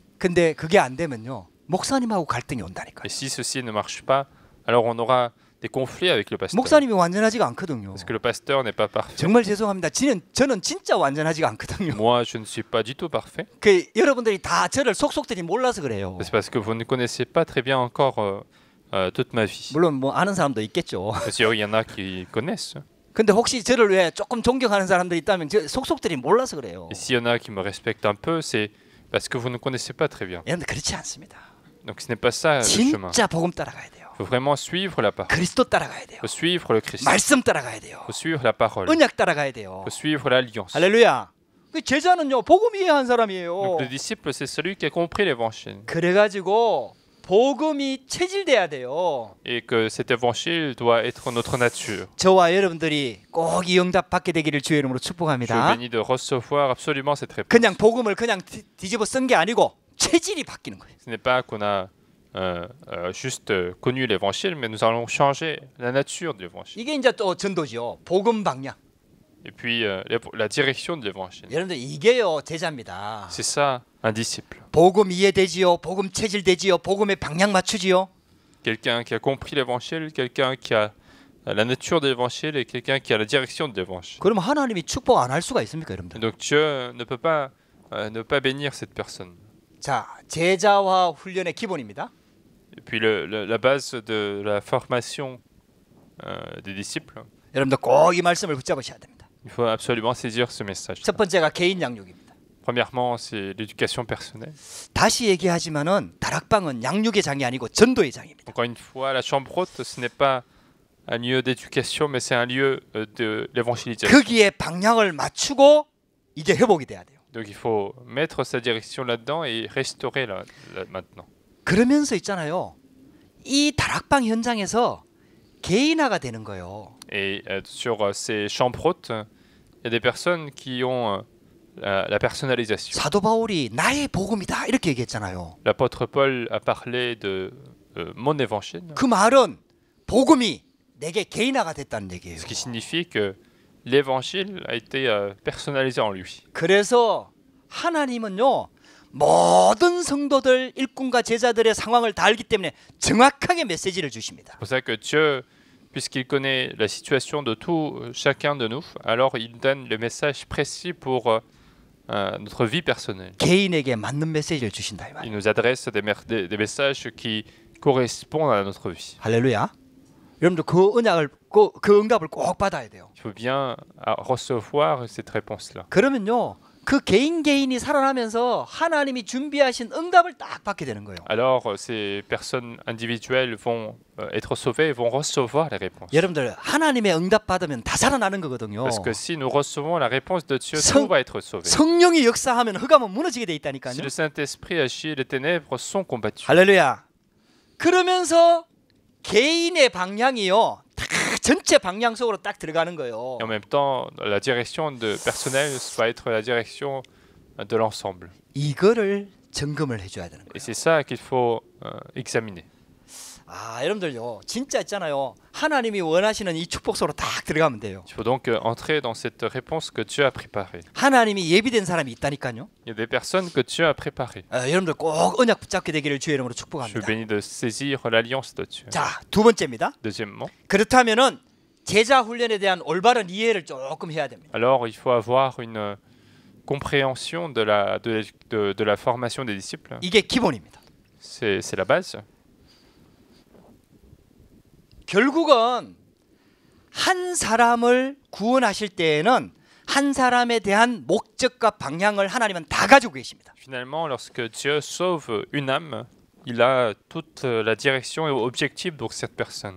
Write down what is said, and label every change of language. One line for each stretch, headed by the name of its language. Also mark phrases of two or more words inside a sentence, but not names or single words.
Korean: 근데 그게 안 되면요, 목사님하고 갈등이 온다니까요.
French: Et si ceci ne marche pas, alors on aura des conflits avec le pasteur.
Korean: 목사님이 완전하지가 않거든요.
French: Parce que le pasteur n'est pas parfait.
Korean: 정말 죄송합니다. 저는 진짜 완전하지가 않거든요.
French: Moi, je ne suis pas du tout parfait.
Korean: 그 여러분들이 다 저를 속속들이 몰라서 그래요.
French: C'est parce que vous ne connaissez pas très bien encore toute ma vie.
Korean: 물론 뭐 아는 사람도 있겠죠.
French: Bien sûr, il y en a qui connaissent.
Korean: 근데 혹시 저를 왜 조금 존경하는 사람들이 있다면 저 속속들이 몰라서 그래요.
French: Et s'il y en a qui me respectent un peu, c'est parce que vous ne connaissez pas très bien.
Korean: 여러분 그렇지 않습니다.
French: Donc ce n'est pas ça le chemin.
Korean: 진짜 복음 따라가야 돼요.
French: Il faut vraiment suivre la parole.
Korean: 그리스도 따라가야 돼요.
French: Il faut suivre le Christ.
Korean: 말씀 따라가야 돼요.
French: Il faut suivre la parole. Il
Korean: 언약 따라가야 돼요.
French: faut suivre l'alliance.
Korean: 할렐루야. 그 제자는요, 복음 이해한
French: Donc
Korean: 사람이에요.
French: le disciple, c'est celui qui a compris l'évangile.
Korean: 그래가지고 복음이 체질돼야 돼요.
French: Et que cet évangile doit être notre nature.
Korean: 저와 여러분들이 꼭 이 응답 받게 되기를 주의 이름으로
French: Je suis
Korean: 축복합니다.
French: béni de recevoir absolument cette réponse.
Korean: 그냥 복음을 그냥 뒤집어 쓴 게 아니고 체질이 바뀌는 거예요.
French: Ce n'est pas qu'on a juste connu l'évangile, mais nous allons changer la nature de l'évangile.
Korean: 이게 이제 또 전도죠. 복음 방향.
French: Et puis la direction de l'évangile.
Korean: 여러분들 이게요 제자입니다.
French: C'est ça, un disciple.
Korean: 복음 이해되지요. 복음 체질되지요. 복음의 방향 맞추지요.
French: Quelqu'un qui a compris l'évangile, quelqu'un qui a la nature de l'évangile et quelqu'un qui a la direction de l'évangile.
Korean: 그러면 하나님이 축복 안 할 수가 있습니까, 여러분들?
French: Donc Dieu ne peut pas ne pas bénir cette personne.
Korean: 자, 제자화 훈련의 기본입니다.
French: Et puis la base de la formation des disciples,
Korean: 여러분들 꼭 이 말씀을 붙잡으셔야 됩니다.
French: il faut absolument saisir ce message.
Korean: 첫 번째가 개인 양육입니다.
French: Premièrement, c'est l'éducation personnelle.
Korean: 다시 얘기하지만은 다락방은 양육의 장이 아니고 전도의 장입니다.
French: Encore une fois, la chambre haute, ce n'est pas un lieu d'éducation, mais c'est un lieu de l'évangélisation.
Korean: 거기에 방향을 맞추고 이게 회복이 돼야 돼요.
French: Donc il faut mettre sa direction là-dedans et restaurer là maintenant.
Korean: 그러면서 있잖아요. 이 다락방 현장에서 개인화가 되는 거예요.
French: Et sur ces chambres hautes, il y a des personnes qui ont la personnalisation.
Korean: 사도 바울이 나의 복음이다 이렇게 얘기했잖아요.
French: L'apôtre Paul a parlé de mon évangile,
Korean: 그 말은 복음이 내게 개인화가 됐다는 얘기예요.
French: ce qui signifie que l'évangile a été personnalisé en lui.
Korean: 그래서 하나님은요 모든 성도들 일꾼과 제자들의 상황을 다 알기 때문에 정확하게 메시지를 주십니다.
French: C'est pour ça que Dieu, puisqu'il connaît la situation de tout chacun de nous, alors il donne le message précis pour notre vie personnelle.
Korean: 개인에게 맞는 메시지를 주신다 이
French: Il
Korean: 말이에요.
French: nous adresse des messages qui correspondent à notre vie.
Korean: 할렐루야. 여러분들 그 언약을 그 응답을 꼭 받아야 돼요.
French: Il faut bien recevoir cette réponse-là.
Korean: 그러면요 그 개인이 살아나면서 하나님이 준비하신 응답을 딱 받게 되는 거예요.
French: Alors ces personnes individuelles vont être sauvées et vont recevoir les réponses.
Korean: 여러분들 하나님의 응답 받으면 다 살아나는 거거든요.
French: Parce que si nous recevons la réponse de Dieu,
Korean: 성-
French: tout va être sauvé.
Korean: 성령이 역사하면 흑암은 무너지게 돼 있다니까요.
French: Si le Saint-Esprit agit, les ténèbres sont combattues.
Korean: 할렐루야. 그러면서 개인의 방향이요 다 전체 방향 속으로 딱 들어가는 거예요.
French: Et en même temps, la direction personnelle va être la direction de l'ensemble.
Korean: 이거를 점검을 해줘야 되는
French: Et
Korean: 거예요.
French: c'est ça qu'il faut examiner.
Korean: 아 여러분들요 진짜 있잖아요. 하나님이 원하시는 이 축복 속으로 딱 들어가면 돼요.
French: Il faut donc entrer dans cette réponse que Dieu a préparée.
Korean: 하나님이 예비된 사람이 있다니까요.
French: Il y a des personnes que Dieu a préparées.
Korean: 여러분들 꼭 언약 붙잡게 되기를 주의 이름으로
French: Je suis
Korean: 축복합니다.
French: béni de saisir l'alliance de Dieu.
Korean: 자, 두 번째입니다.
French: Deuxièmement,
Korean: 그렇다면은 제자 훈련에 대한 올바른 이해를 조금 해야 됩니다.
French: alors il faut avoir une compréhension de la formation des disciples.
Korean: 이게 기본입니다.
French: C'est la base.
Korean: 결국은 한 사람을 구원하실 때에는 한 사람에 대한 목적과 방향을 하나님은 다 가지고 계십니다.
French: Finalement, lorsque Dieu sauve une âme, il a toute la direction et l'objectif de cette personne.